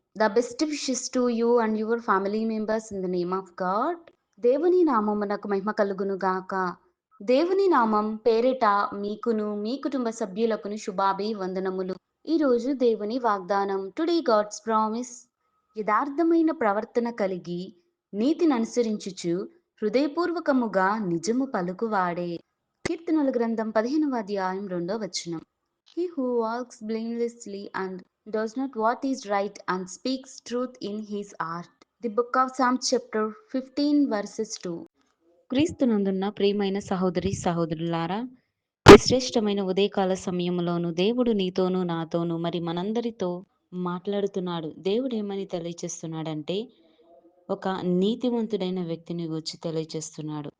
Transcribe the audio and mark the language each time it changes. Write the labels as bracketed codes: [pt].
[en] The best wishes to you and your family members in the name of God. [te] దేవుని నామమునకు మహిమ కలుగును గాక. దేవుని నామం పేరిట మీకును మీ కుటుంబ సభ్యులకును శుభాభివందనములు. ఈరోజు దేవుని వాగ్దానం. [en] Today God's promise. [te] యథార్థమైన ప్రవర్తన కలిగి నీతిని అనుసరించుచు హృదయపూర్వకముగా నిజము పలుకువాడే. కీర్తనల గ్రంథం 15వ అధ్యాయం 2వ వచనం. [en] He who walks blamelessly and does not what is right and speaks truth in his heart. The book of Psalms chapter 15 verses 2. [te] క్రీస్తునందున్న ప్రియమైన సహోదరి సహోదరులారా, ఈ శ్రేష్టమైన ఉదయకాల సమయంలోను దేవుడు నీతోనూ నాతోనూ మరి మనందరితో మాట్లాడుతున్నాడు. దేవుడు ఏమని తెలియచేస్తున్నాడంటే, ఒక నీతివంతుడైన వ్యక్తిని గురించి తెలియచేస్తున్నాడు.